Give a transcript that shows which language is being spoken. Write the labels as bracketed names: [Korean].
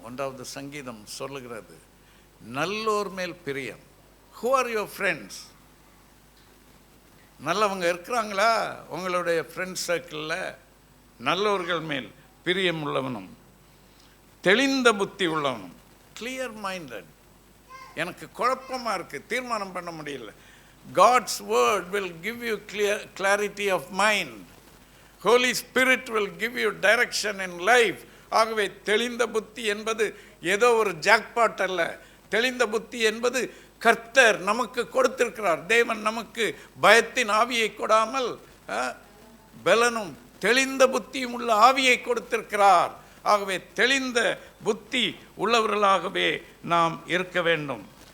[Tamil] 1வது சங்கீதம் சொல்லுகிறது, நல்லோர் மேல் பிரியம். [English] Who are your friends? [Tamil] நல்லவங்க இருக்கிறாங்களா உங்களுடைய ஃப்ரெண்ட் சர்க்கிளில்? நல்லோர்கள் மேல் பிரியம் உள்ளவனும் தெளிந்த புத்தி உள்ளவனும், கிளியர் மைண்டட். எனக்கு குழப்பமாக இருக்குது, தீர்மானம் பண்ண முடியல. [English] God's word will give you clarity of mind. Holy Spirit will give you direction in life. [Tamil] ஆகவே தெளிந்த புத்தி என்பது ஏதோ ஒரு ஜாக்பாட் அல்ல. தெளிந்த புத்தி என்பது கர்த்தர் நமக்கு கொடுத்திருக்கிறார். தேவன் நமக்கு பயத்தின் ஆவியை கொடாமல் பலனும் தெளிந்த புத்தியும் உள்ள ஆவியை கொடுத்திருக்கிறார். ஆகவே தெளிந்த புத்தி உள்ளவர்களாகவே நாம் இருக்க வேண்டும்.